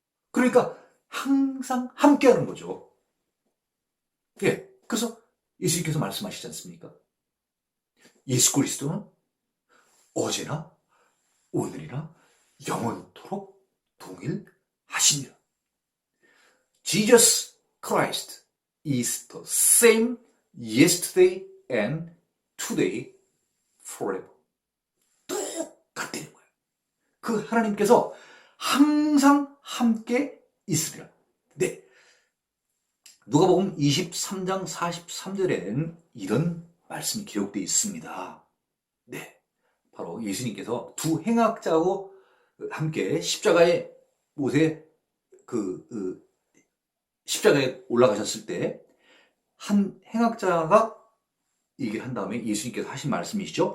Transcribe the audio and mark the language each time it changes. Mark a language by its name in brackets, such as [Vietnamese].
[Korean] 그러니까 항상 함께하는 거죠. 예, 그래서 예수님께서 말씀하시지 않습니까? 예수 그리스도는 어제나 오늘이나 영원토록 동일하십니다. [English] Jesus Christ is the same yesterday and today forever. [Korean] 똑같다는 거예요. 그 하나님께서 항상 함께 있으리라. 네. 누가복음 23장 43절에는 이런 말씀이 기록되어 있습니다. 네. 바로 예수님께서 두 행악자하고 함께 십자가에 못에 십자가에 올라가셨을 때 한 행악자가 얘기를 한 다음에 예수님께서 하신 말씀이시죠.